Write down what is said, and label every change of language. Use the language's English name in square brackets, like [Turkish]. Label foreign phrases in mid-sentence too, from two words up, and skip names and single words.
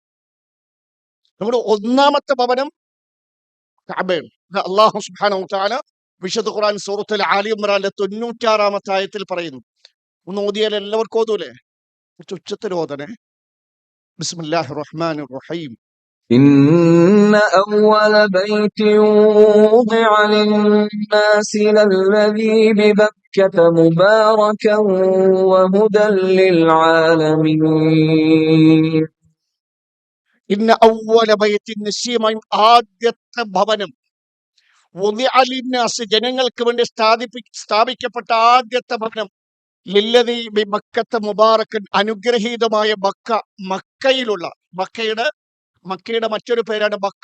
[Malayalam] നമ്മുടെ ഒന്നാമത്തെ ഭവനം കാബയാണ്. ഇത് [Arabic] الله سبحانه وتعالى [Malayalam] വിശുദ്ധ ഖുർആൻ സൂറത്തുൽ ആലി ഇംറാനിലെ 96-ാമത്തെ ആയത്തിൽ പറയുന്നു. ഒന്ന് ഓതിയാൽ എല്ലാവർക്കും ഓതൂലേ? കുറച്ച് ഉച്ചത്തിൽ ഓതണേ. [Arabic] بسم الله الرحمن الرحيم. إن أول بيت وضع للناس للذي ببكة مباركا وهدى للعالمين. إن أول بيت, [Malayalam] നിശ്ചയമായും ആദ്യത്തെ ഭവനം, [Arabic] وضع للناس, [Malayalam] ജനങ്ങൾക്ക് വേണ്ടി സ്ഥാപിക്കപ്പെട്ട ആദ്യത്തെ ഭവനം, [Arabic] للذي ببكة مباركا, [Malayalam] അനുഗ്രഹീതമായ ബക്ക, മക്കയിലുള്ള, മക്കയുടെ മറ്റൊരു പേരാണ് ബക്ക.